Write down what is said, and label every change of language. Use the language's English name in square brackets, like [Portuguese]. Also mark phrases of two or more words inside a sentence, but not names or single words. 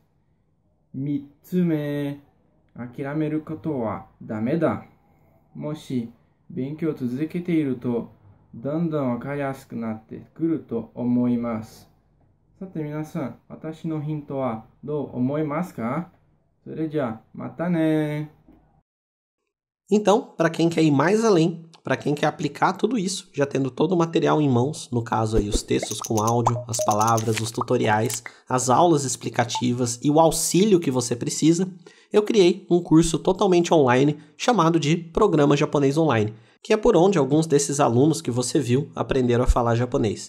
[Japanese] 三つ目、諦めることはダメだ。もし勉強を続けているとだんだんわかりやすくなってくると思います。さて皆さん、私のヒントはどう思いますか？それじゃあまたね。 [Portuguese] Então, para quem quer ir mais além, para quem quer aplicar tudo isso, já tendo todo o material em mãos, no caso aí os textos com áudio, as palavras, os tutoriais, as aulas explicativas e o auxílio que você precisa, eu criei um curso totalmente online chamado de Programa Japonês Online, que é por onde alguns desses alunos que você viu aprenderam a falar japonês.